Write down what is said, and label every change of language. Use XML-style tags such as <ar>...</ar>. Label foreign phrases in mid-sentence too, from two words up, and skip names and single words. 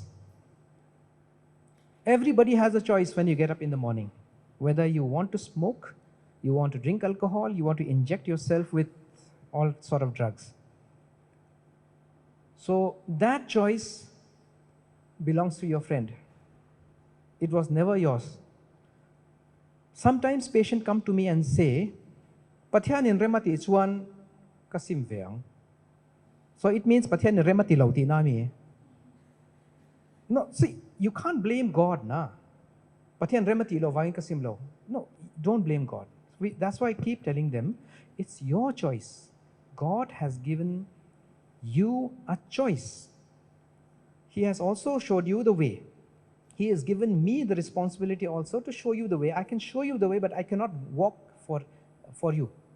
<en>Everybody has a choice when you get up in the morning, whether you want to smoke, you want to drink alcohol, you want to inject yourself with all sort of drugs. So that choice belongs to your friend. It was never yours. Sometimes patients come to me and say,</en> <hmr>"Pathian in remati ichuan kasim veang."</hmr> <en>So it means</en> <hmr>pathian in remati lauti nami.</hmr> <en>No, see, you can't blame God, na.</en> <hmr>Pathian remati lo vain kasim lo.</hmr> <en>No, don't blame God. That's why I keep telling them, it's your choice. God has given you a choice. He has also showed you the way. He has given me the responsibility also to show you the way. I can show you the way, but I cannot walk for you.</en>